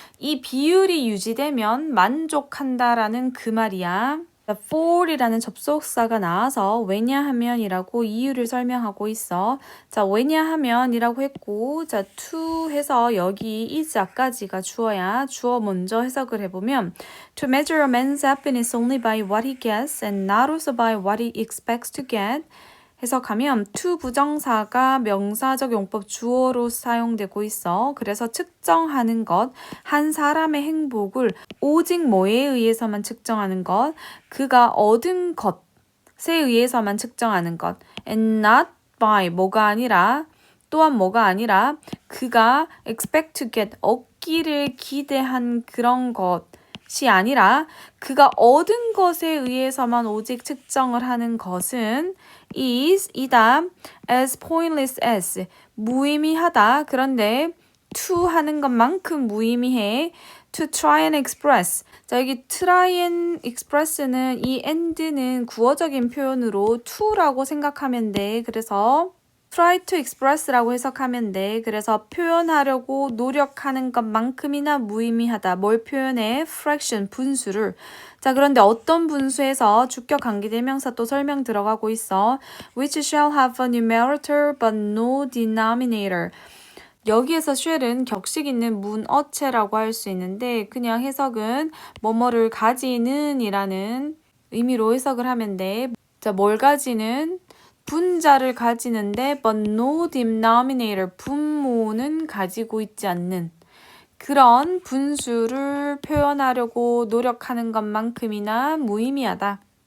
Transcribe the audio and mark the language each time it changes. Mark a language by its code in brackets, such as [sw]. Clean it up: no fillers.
[ko] 이 비율이 유지되면 만족한다라는 그 말이야. for이라는 접속사가 나와서 왜냐하면이라고 이유를 설명하고 있어. 자, 왜냐하면이라고 했고, 자, to 해서 여기 is까지가 주어야. 주어 먼저 해석을 해보면 [en] to measure a man's happiness only by what he gets and not also by what he expects to get. [ko] 해석하면 to 부정사가 명사적 용법 주어로 사용되고 있어. 그래서 측정하는 것, 한 사람의 행복을 오직 뭐에 의해서만 측정하는 것, 그가 얻은 것에 의해서만 측정하는 것, [en] and not by [ko] 뭐가 아니라 또한 뭐가 아니라 그가 [en] expect to get [ko] 얻기를 기대한 그런 것이 아니라 그가 얻은 것에 의해서만 오직 측정을 하는 것은 is 이다 [en] as pointless as [ko] 무의미하다. 그런데 to 하는 것만큼 무의미해. [en] to try and express. [ko] 자, 여기 [en] try and express [ko] 는 이 and는 구어적인 표현으로 to라고 생각하면 돼. 그래서 [en] try to express [ko] 라고 해석하면 돼. 그래서 표현하려고 노력하는 것만큼이나 무의미하다. 뭘 표현해? fraction, 분수를. 자, 그런데 어떤 분수에서 주격 관계대명사 또 설명 들어가고 있어. [en] which shall have a numerator but no denominator. [ko] 여기에서 shall은 격식 있는 문어체라고 할 수 있는데 그냥 해석은 뭐뭐를 가지는 이라는 의미로 해석을 하면 돼. 자, 뭘 가지는? 분자를 가지는데 [en] but no denominator, [ko] 분모는 가지고 있지 않는 그런 분수를 표현하려고 노력하는 것만큼이나 무의미하다.